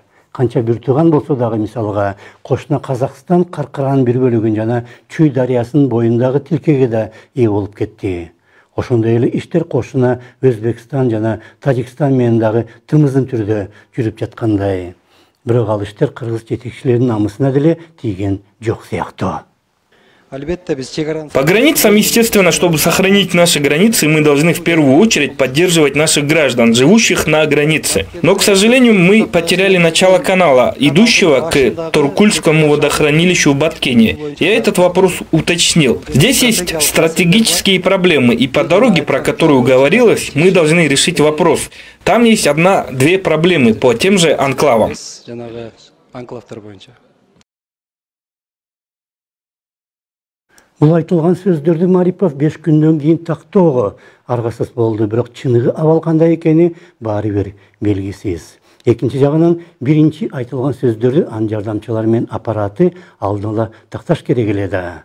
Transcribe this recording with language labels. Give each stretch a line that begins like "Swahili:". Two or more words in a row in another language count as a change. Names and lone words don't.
Kyrgyz: Канча бир тууган болсо дагы, мисалга, кошуна Казакстан Каркаранын бир бөлүгүн жана Чүй дарыясынын боюндагы тилкеге да ээ болуп кетти. Ошондой эле иштер кошуна Өзбекстан жана Тажикстан менен дагы тымызын түрдө жүрүп жаткандай. Бирок ал иштер кыргыз жетекчилеринин намысына деле тийген жок сыяктуу.
Russian: По границам, естественно, чтобы сохранить наши границы, мы должны в первую очередь поддерживать наших граждан, живущих на границе. Но, к сожалению, мы потеряли начало канала, идущего к Торкульскому водохранилищу в Баткене. Я этот вопрос уточнил. Здесь есть стратегические проблемы, и по дороге, про которую говорилось, мы должны решить вопрос. Там есть одна-две проблемы по тем же анклавам.
Kyrgyz: Бул айтылган сөздөрдү Марипов 5 күндөн кийин тактоого аргасыз болду, бирок чыныгы абал кандай экени баары бир белгисиз. Экинчи жагынан биринчи айтылган сөздөрдү анын жардамчылары менен аппараты алдыла такташ керек эле да.